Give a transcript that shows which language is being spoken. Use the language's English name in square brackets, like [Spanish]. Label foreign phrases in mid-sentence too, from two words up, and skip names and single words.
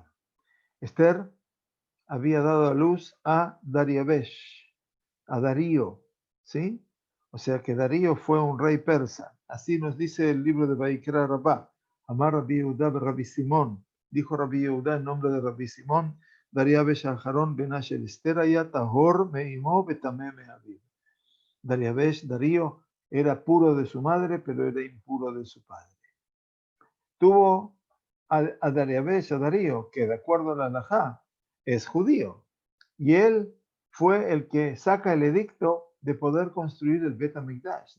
[Spanish] Esther había dado a luz a Dariabesh, a Darío, ¿sí? O sea que Darío fue un rey persa. Así nos dice el libro de Vaikra Rabá. [Hebrew] אמר רבי יהודה רבי סימון. [Spanish] Dijo Rabbi Yehuda en nombre de Rabbi Simón, [Hebrew] דריוש אחרון בן של אסתר היה טהור מאמו טמא מאביו. [Spanish] Darío era puro de su madre, pero era impuro de su padre. Tuvo a Darío, que de acuerdo a la halajá es judío, y él fue el que saca el edicto de poder construir el Bet HaMikdash.